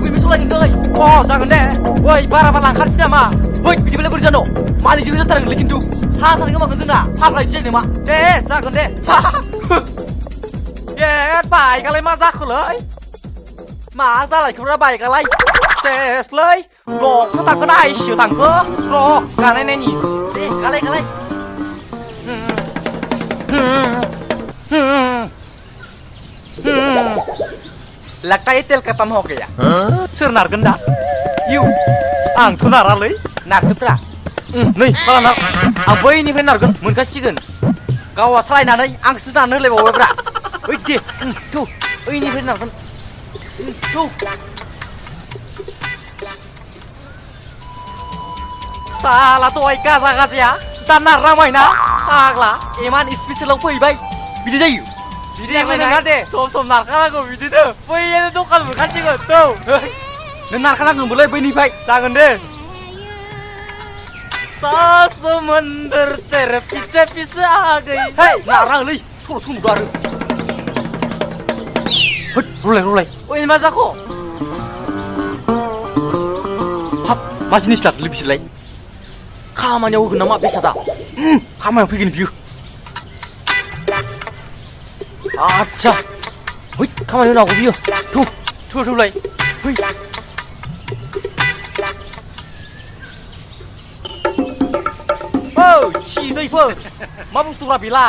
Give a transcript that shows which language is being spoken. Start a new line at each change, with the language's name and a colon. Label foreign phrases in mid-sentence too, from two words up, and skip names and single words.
Bodo: बेबो सालायगोन दै जागोन दे ओइ बाराबा लांखानोसै नामा ओइ बिदिबालाय बोरै जानो मालिकजों जाथारगोनलै खिन्थु साहा सानो गोमागोन जोंना फाग्ला इदि जायो नामा दे जागोन दे बाइकआलाय मा जाखोलै मा जालायखोब्रा बाइकआलाय सेसलै र'सो थांखो ना आइसो थांखो र' गानायनायनि दे गालाय गालाय
Hindi: लगता है तेल खत्म हो गया
Bodo: सोर नारगोन दा इउ आंथ' नारालै नारदोब्रा नै माला नार आं बैनिफ्राय नारगोन मोनखासिगोन गावहा सालायनानै आंसो नारनो होलायबावबायब्रा ओइ दे थौ ओइनिफ्राय नारगोन थौ साला दहाय गाजा गाजाया दा नारनांबायना फाग्ला एमान स्पेसियेलाव फैबाय बिदि जायो बिदिबो नङा दे सम नारखानांगौ बिदिनो बैयानो दखान मोनखासिगोन थौ नों नारखानांगोनबोलै बैनिफ्राय जागोन दे
Hindi: सा समंदर तेरे पीछे पीछे आ गई हे
Bodo: नारालै सल' सोंदो आरो होद रलाय ओइ मा जाखो हाब मा जिनिस लादोलै बिसोरलाय खामानियाव होगोन नामा बेसादा खामानियाव फैगोन बियो
Hindi: आच्छा है
Bodo: खामानि होनांगौ बियो थौलाय है औ सिदैफोर मा बुस्थुब्रा बेलाय